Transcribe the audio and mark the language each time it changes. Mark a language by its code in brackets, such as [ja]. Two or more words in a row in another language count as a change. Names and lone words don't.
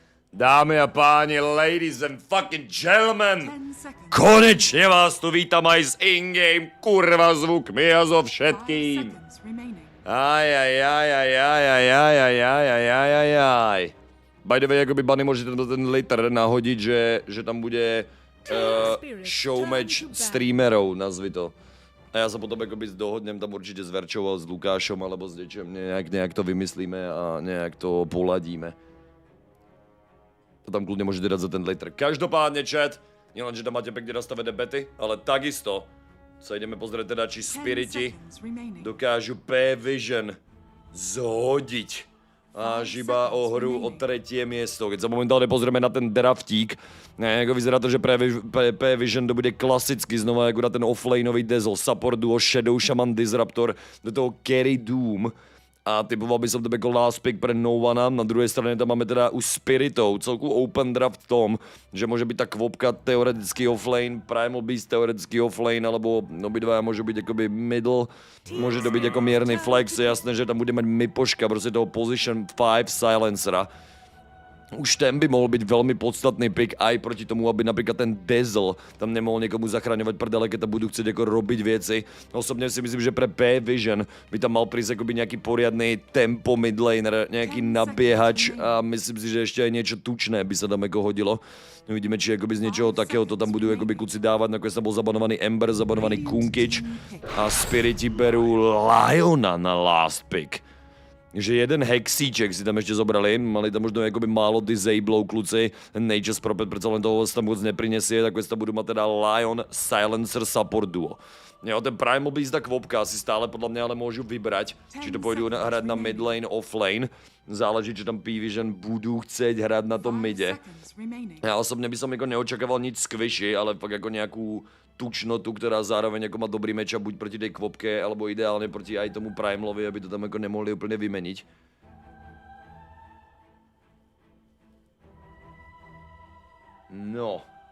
[cs] Dámy a páni, [en] ladies and fucking gentlemen, [sk] konečně vás tu vítám aj s in-game kurva zvukmi a so všetkým. Ajajajajajajajajajajajajajajaj. [en] By the way, [cs] jakoby Bunny můžete ten liter nahodit, že tam bude [en] show match [cs] streamerov, nazvi to. A já se potom jakoby dohodnem tam určitě s Verčou a s Lukášom alebo s něčem, nějak to vymyslíme a nějak to poladíme. To tam kludně můžete dát za ten liter. Každopádně chat, [sk] nielen, že tam máte pekne nastavené bety, ale takisto sa ideme pozrieť teda, či Spiriti dokážu P-Vision zhodiť až iba o hru o 3. miesto. Keď sa momentálne pozrieme na ten draftík, jako vyzerá to, že P-Vision to bude klasicky znova jako na ten offlaneový Dazzle, [en] support duo [sk] Shadow Shaman Disruptor, do toho Carry Doom. A typoval by som to jako [en] last pick [sk] pre No One. [cs] Na druhé straně tam máme teda u Spiritov celku [en] open draft [cs] v tom, že může být ta kvopka teoreticky offlane, Primal Beast teoreticky offlane, alebo obidva můžou být jakoby middle, může to být jako mírný flex, je jasné, že tam bude mít Mipoška, prostě toho position 5 silencera. Už ten by mohl být velmi podstatný pick aj proti tomu, aby například ten Dazzle tam nemohl někomu zachraňovat prdele, keď tam budou chcet jako robiť věci. [sk] Osobně si myslím, že pre P-Vision by tam mal prísť akoby nějaký poriadný tempo midlaner, nějaký naběhač a myslím si, že ještě aj niečo tučné by se tam jako hodilo. [cs] Uvidíme, či jakoby z něčeho takého to tam budou jakoby kluci dávat, nakonec tam byl zabanovaný Ember, zabanovaný Kunkič a Spiriti berú Liona na last pick. [sk] Že jeden hexíček si tam ještě zobrali, mali tam možno jakoby málo disablou kluci, Nature's Prophet přece len toho tam moc neprinesie, tak tam budu mít teda Lion Silencer Support duo. [cs] Jo, ten Primal Beast a kvopka si stále podle mě ale můžu vybrať, či to půjdu hrát na [en] mid lane, off lane, [cs] záleží, či tam P-Vision budu chcet hrát na tom midě. Já osobně bych jako neočakával nic squishy, ale fakt jako nějakou tučnotu, která zároveň jako má dobrý matchup buď proti tej kvopke, alebo ideálně proti aj tomu Primalovi, aby to tam jako nemohli úplně vymeniť. No.